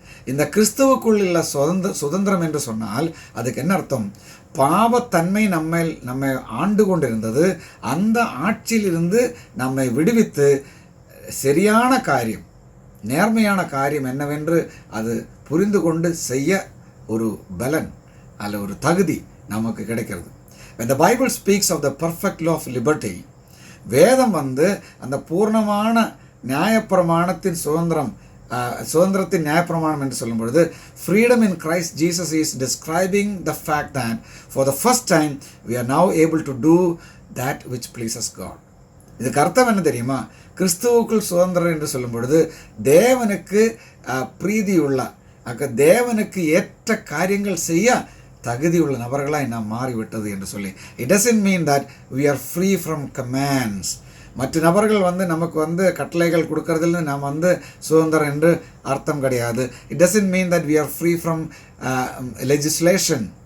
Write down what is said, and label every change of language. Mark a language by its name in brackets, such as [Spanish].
[Tamil] இந்த கிறிஸ்துவுக்குள் உள்ள சுதந்திரம் என்று சொன்னால் அதுக்கு என்ன அர்த்தம்? பாவத்தன்மை நம்மை ஆண்டு கொண்டிருந்தது. அந்த ஆட்சியிலிருந்து நம்மை விடுவித்து சரியான காரியம், நேர்மையான காரியம் என்னவென்று அது புரிந்து கொண்டு செய்ய ஒரு பலன் அல்ல ஒரு தகுதி நமக்கு கிடைக்கிறது. [English] When the Bible speaks of the perfect law of liberty, [Tamil] வேதம் அந்த பூர்ணமான நியாயப்பிரமாணத்தின் சுதந்திரத்தின் நியாயப்பிரமாணம் என்று சொல்லும் பொழுது [English] freedom in Christ Jesus is describing the fact that for the first time we are now able to do that which pleases God. [Tamil] இதுக்கு அர்த்தம் என்ன தெரியுமா? கிறிஸ்துவுக்குள் சுதந்திரம் என்று சொல்லும் பொழுது தேவனுக்கு பிரீதியுள்ள தேவனுக்கு ஏற்ற காரியங்கள் செய்ய தகுதியுள்ள நபர்களாய் நாம் மாறிவிட்டது என்று சொல்லி. [English] It doesn't mean that we are free from commands. [Tamil] மற்ற நபர்கள் நமக்கு கட்டளைகள் கொடுக்கறதில் நாம் சுதந்திரம் என்று அர்த்தம் கிடையாது. [English] It doesn't mean that we are free from legislation.